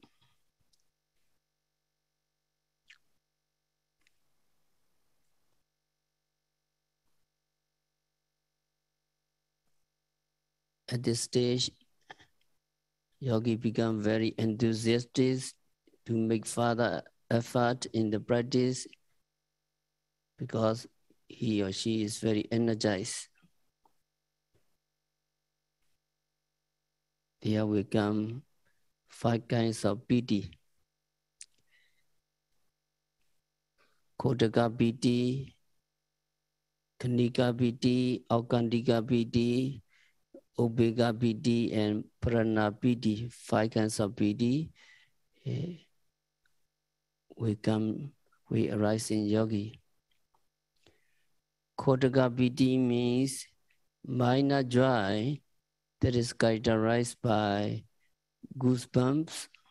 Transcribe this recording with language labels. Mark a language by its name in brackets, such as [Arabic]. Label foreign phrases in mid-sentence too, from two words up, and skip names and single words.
[English] At this stage, yogi become very enthusiastic to make further effort in the practice because he or she is very energized. There will come 5 kinds of piti. [Pali] Kodaka piti, Kanika piti, Aukandika piti, Ubeka piti, and Prana piti. [English] 5 kinds of piti we arise in yogi. [Pali] Kodaka piti [English] means minor joy that is characterized by goosebumps,